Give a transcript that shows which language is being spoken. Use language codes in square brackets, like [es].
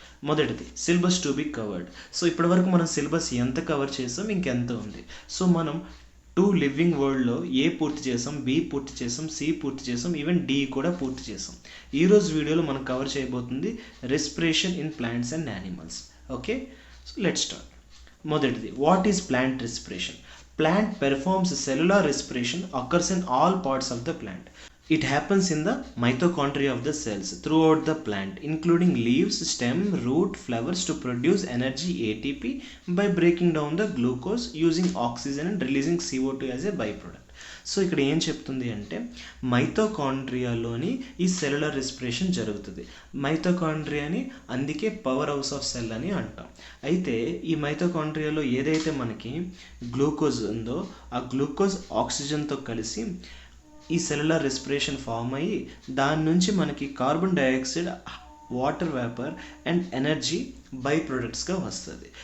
[te] మొదటిది [en] Syllabus to be covered. [te] So ఇప్పటివరకు మనం సిలబస్ ఎంత కవర్ చేసాం, ఇంకెంత ఉంది. సో మనం లివింగ్ వరల్డ్లో ఏ పూర్తి చేసాం, బి పూర్తి చేసాం, సి పూర్తి చేసాం, ఈవెన్ డి కూడా పూర్తి చేసాం. ఈరోజు వీడియోలో మనం కవర్ చేయబోతుంది respiration in plants and animals. [en] Okay, so let's start. [te] మొదటిది, [en] What is plant respiration? Plant performs cellular respiration occurs in all parts of the plant. It happens in the mitochondria of the cells throughout the plant, including leaves, stem, root, flowers to produce energy ATP by breaking down the glucose using oxygen and releasing CO2 as a byproduct. [te] So ఇక్కడ ఏం చెప్తుంది అంటే మైటోకాండ్రియాలోని ఈ cellular respiration జరుగుతుంది. మైటోకాండ్రియాని అందుకే power house of cell అని అంటాం. అయితే ఈ మైటోకాండ్రియాలో ఏదైతే మనకి గ్లూకోజ్ ఉందో ఆ గ్లూకోజ్ ఆక్సిజన్తో కలిసి ఈ సెల్యులర్ రెస్పిరేషన్ ఫామ్ అయ్యి దాని నుంచి మనకి carbon dioxide, water vapour and energy by ప్రొడక్ట్స్గా వస్తుంది.